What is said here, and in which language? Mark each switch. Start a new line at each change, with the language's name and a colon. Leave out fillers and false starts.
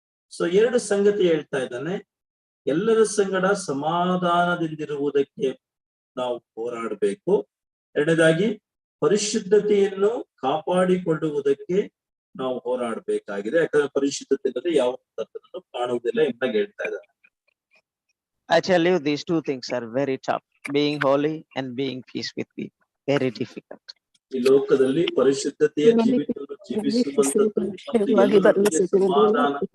Kannada: So ಎರಡು ಸಂಗತಿ ಹೇಳ್ತಾ ಇದ್ದಾನೆ. ಎಲ್ಲರ ಸಂಗಡ ಸಮಾಧಾನದಿಂದಿರುವುದಕ್ಕೆ ನಾವು ಹೋರಾಡಬೇಕು. ಎರಡನೇದಾಗಿ ಪರಿಶುದ್ಧತೆಯನ್ನು ಕಾಪಾಡಿಕೊಳ್ಳುವುದಕ್ಕೆ ನಾವು ಹೋರಾಡಬೇಕಾಗಿದೆ. ಯಾಕಂದ್ರೆ ಪರಿಶುದ್ಧತೆ ಇಲ್ಲದೆ ಯಾವ ಕರ್ತನನ್ನು ಕಾಣುವುದಿಲ್ಲ ಎಂಬಾಗಿ ಹೇಳ್ತಾ ಇದ್ದಾರೆ.
English: I tell you, these two things are very tough. Being holy and being peace with people. Very difficult.
Kannada: ಈ ಲೋಕದಲ್ಲಿ ಪರಿಶುದ್ಧತೆಯ ಜೀವಿತವನ್ನು ಜೀವಿಸುವಂತದ್ದು ಮತ್ತು ಎಲ್ಲರೊಂದಿಗೆ ಸಮಾಧಾನ